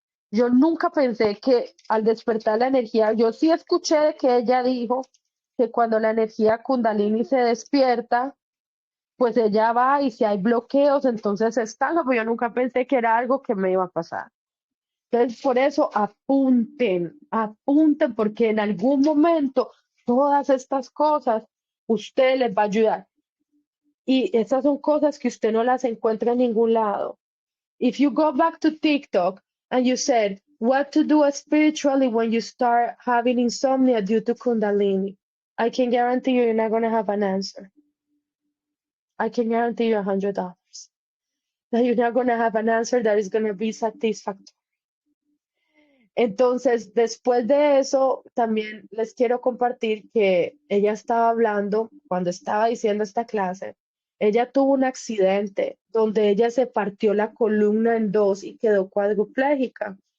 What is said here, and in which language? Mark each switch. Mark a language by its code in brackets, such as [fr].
[es] Yo nunca pensé que al despertar la energía, yo sí escuché de que ella dijo que cuando la energía Kundalini se despierta, pues ella va y si hay bloqueos, entonces se estanca, pero yo nunca pensé que era algo que me iba a pasar. Entonces, por eso apunten, apunten, porque en algún momento todas estas cosas usted les va a ayudar. Y esas son cosas que usted no las encuentra en ningún lado. [en] If you go back to TikTok and you said, what to do spiritually when you start having insomnia due to Kundalini, I can guarantee you're not going to have an answer. I can guarantee you $100 that you're not going to have an answer that is going to be satisfactory. [es] Entonces, después de eso, también les quiero compartir que ella estaba hablando, cuando estaba diciendo esta clase, ella tuvo un accidente donde ella se partió la columna en dos y quedó cuadriplégica.